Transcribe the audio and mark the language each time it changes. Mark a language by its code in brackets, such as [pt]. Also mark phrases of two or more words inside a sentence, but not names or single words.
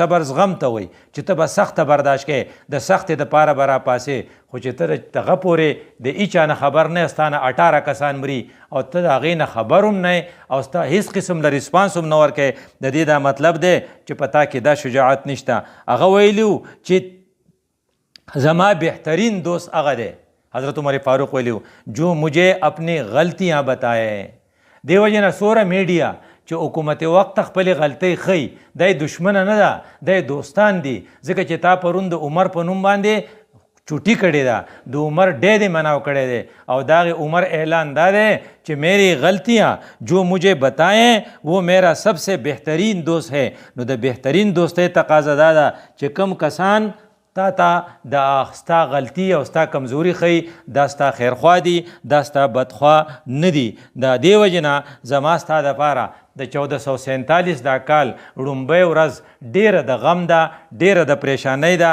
[ps] صبر زغم ته وایي چې ته به سخته برداشت کوې، د سختې دپاره به راپاسې، خو چې ته دغه پورې د هیچا نه خبر نه، ستا نه 18 کسان مري او ته د هغې نه خبر هم نه او ستا هیڅ قسم له ریسپانس هم نه ورکوې، د دې دا مطلب دی چې په تا کې دا شجاعت نشته. هغه ویلي چې زما بهترین دوست هغه دی، حضرت عمر فاروق ویلي [ur] جو مجھے اپنی غلطیاں بتائے. [ps] دې وجې نه سوره میډیا چې حکومت وخت خپلې غلطۍ ښیي، دی دشمنه نه ده، دی دوستان دي، ځکه چې تا پرون د عمر په نوم باندې چوټي کړې ده، د عمر ډې دې مناو کړی دی او داغې عمر اعلان دا دی چې [ur] میری غلطیاں جو مجھے بتائیں وہ میرا سب سے بہترین دوست ہے. [ps] نو د بهترین دوستۍ تقاضا دا ده چې کم کسان تا د ستا غلطي او ستا کمزوري ښیي، دا ستا خیرخوا دي، دا ستا بدخوا نه دي. د دې وجې نه زما ستا دپاره د 1447 دا کال ړومبی ورځ ډیره د غم ده، ډیره د پریشانۍ ده.